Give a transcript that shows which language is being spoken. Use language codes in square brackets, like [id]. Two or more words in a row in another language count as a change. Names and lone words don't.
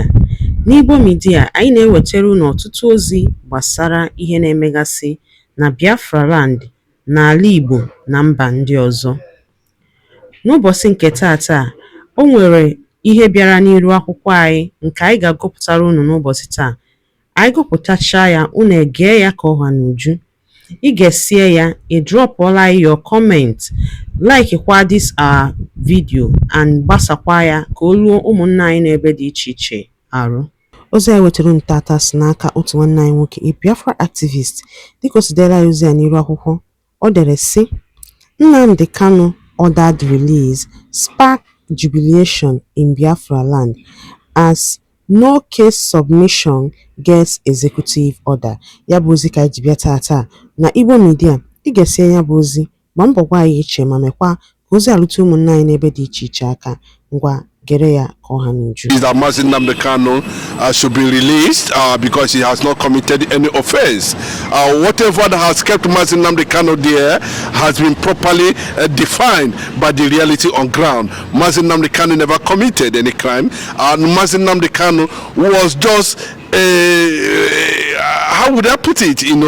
[ig] N'Igbo Media, anyị na-ewetara unu ọtụtụ ozi gbasara ihe na-emegasị na Biafra Land, n'ala Igbo na mba ndị ọzọ. N'ụbọchị nke taata, o nwere ihe bịara n'iru akwụkwọ anyị nke anyị ga-agụpụtara unu n'ụbọchị taa. Anyị gụpụtachaa ya, unu egee ya ka ọha n'uju. Ị ga-esie ya, ị drọpụọla [en] your comment, [ig] like kwa [en] this our video [ig] and gbasakwa ya ka o ruo ụmụnna anyị n'ebe dị iche iche arụ. Ozi anyị wetara unu tata si n'aka otu nwanne anyị nwoke, [en] a Biafra activist. [ig] Dịka o si dere ozi ya n'iru akwụkwọ, ọ dere sị: [en] Nnamdi Kanu ordered release spark jubilation in Biafra land as no case submission gets executive order. [ig] Ya bụ ozi ka anyị ji bịa tata na Igbo Media. Ị ga-esi ya bụ ozi, ma mbọ gwa anyị iche ma mekwa ka ozi alụta ụmụnna anyị n'ebe dị iche iche aka. Ngwa gere ya ka ọha n'uju. [en] Is that Mazi Nnamdi Kanu should be released because he has not committed any offense. Whatever that has kept Mazi Nnamdi Kanu there has been properly defined by the reality on ground. Mazi Nnamdi Kanu never committed any crime, and Mazi Nnamdi Kanu was just how would I put it?